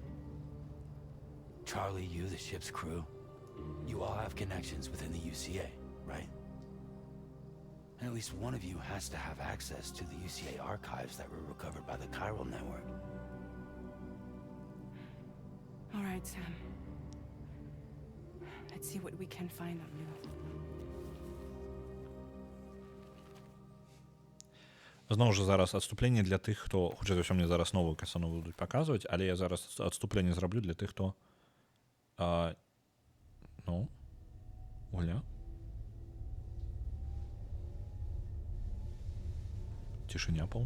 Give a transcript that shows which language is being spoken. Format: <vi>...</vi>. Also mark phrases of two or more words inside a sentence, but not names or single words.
<en>Charlie, you, the ship's crew, you all have connections within the UCA, right? And at least one of you has to have access to the UCA archives that were recovered by the Chiral Network. All right, Sam. Let's see what we can find on Lou.</en> <be>Зноў жа зараз адступленне для тых, хто хутчэй за ўсё мне зараз новую касану будуць паказваць, але я зараз адступленне зраблю для тых, хто ну, Оля. Цішыня поўная.</be>